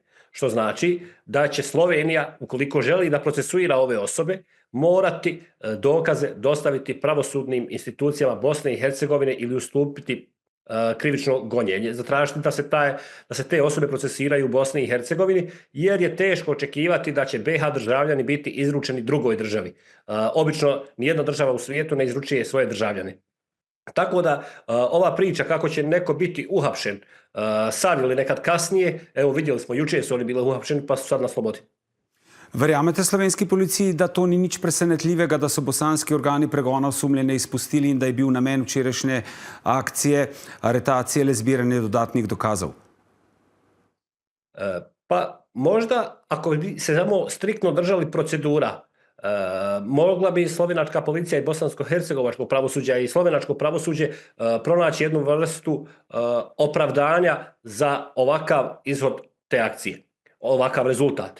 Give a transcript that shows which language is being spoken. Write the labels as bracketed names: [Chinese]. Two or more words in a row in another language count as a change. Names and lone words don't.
[Bosnian] Što znači da će Slovenija, ukoliko želi da procesuira ove osobe, morati dokaze dostaviti pravosudnim institucijama Bosne i Hercegovine ili ustupiti krivično gonjenje, zatražiti da se te osobe procesiraju u Bosni i Hercegovini, jer je teško očekivati da će BiH državljani biti izručeni drugoj državi. Obično nijedna država u svijetu ne izručuje svoje državljane. Tako da ova priča kako će neko biti uhapšen sad ili nekad kasnije, evo vidjeli smo, jučer su oni bili uhapšeni pa su sad na slobodi. [Slovenian] Verjamete slovenski policiji, da to ni nič presenetljivega, da so bosanski organi pregona osumljene izpustili in da je bil namen včerajšnje akcije aretacije le zbiranje dodatnih dokazov? [Bosnian] Pa možda, ako bi se samo striktno držali procedura, mogla bi slovenačka policija i bosansko-hercegovačko pravosuđe i slovenačko pravosuđe pronaći jednu vrstu opravdanja za ovakav izhod te akcije, ovakav rezultat.